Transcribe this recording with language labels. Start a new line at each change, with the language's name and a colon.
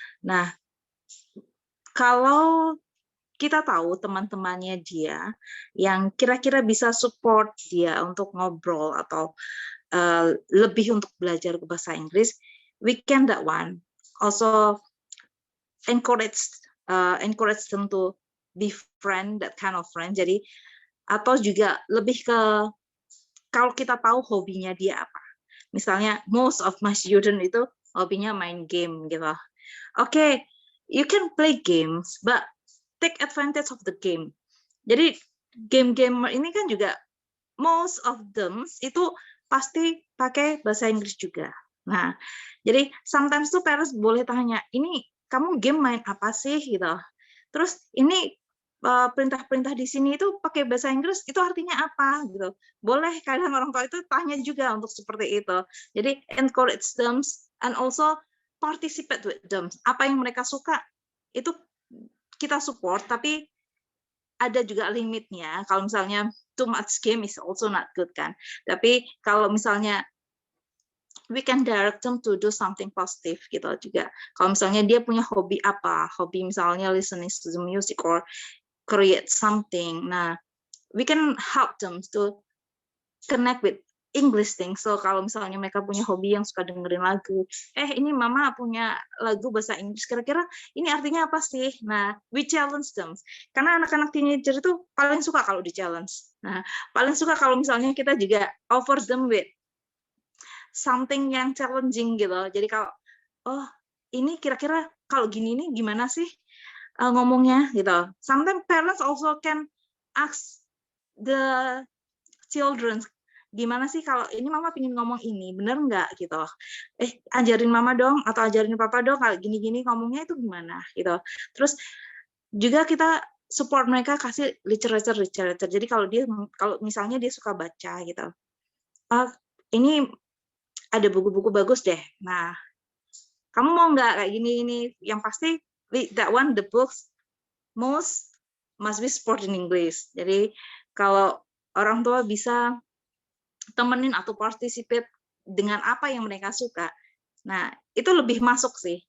Indonesian: Nah, kalau kita tahu teman-temannya dia yang kira-kira bisa support dia untuk ngobrol atau lebih untuk belajar bahasa Inggris,
English: we can that one also encourage them to be friend, that kind of friend.
Indonesian: Jadi atau juga lebih ke kalau kita tahu hobinya dia apa. Misalnya
English: most of my student
Indonesian: itu hobinya main game gitu.
English: Okay, you can play games, but take advantage of the game.
Indonesian: Jadi game-game ini kan juga
English: most of them
Indonesian: itu pasti pakai bahasa Inggris juga. Nah, jadi sometimes tuh parents boleh tanya, ini kamu game main apa sih gitu. Terus ini perintah-perintah di sini itu pakai bahasa Inggris, itu artinya apa gitu. Boleh kadang orang tua itu tanya juga untuk seperti itu.
English: Jadi encourage them and also participate with them.
Indonesian: Apa yang mereka suka itu kita support, tapi ada juga limitnya. Kalau misalnya
English: too much game is also not good kan.
Indonesian: Tapi kalau misalnya
English: we can direct them to do something positive gitu juga.
Indonesian: Kalau misalnya dia punya hobi apa, hobi misalnya
English: listening to the music or create something. Nah, we can help them to connect with English things.
Indonesian: So kalau misalnya mereka punya hobi yang suka dengerin lagu, ini mama punya lagu bahasa Inggris, kira-kira ini artinya apa sih? Nah,
English: we challenge them.
Indonesian: Karena anak-anak teenager itu paling suka kalau di challenge. Nah, paling suka kalau misalnya kita juga
English: offer them with something
Indonesian: yang challenging gitu. Jadi kalau, ini kira-kira kalau gini nih gimana sih ngomongnya gitu.
English: Sometimes parents also can ask the
Indonesian: children, gimana sih kalau ini mama pingin ngomong ini, bener nggak gitu. Ajarin mama dong atau ajarin papa dong kalau gini-gini ngomongnya itu gimana gitu. Terus juga kita support mereka, kasih literature. Jadi kalau misalnya dia suka baca gitu, ini ada buku-buku bagus deh. Nah, kamu mau nggak kayak gini? Yang pasti
English: that one, the books must be support in English.
Indonesian: Jadi kalau orang tua bisa temenin atau participate dengan apa yang mereka suka, nah itu lebih masuk sih.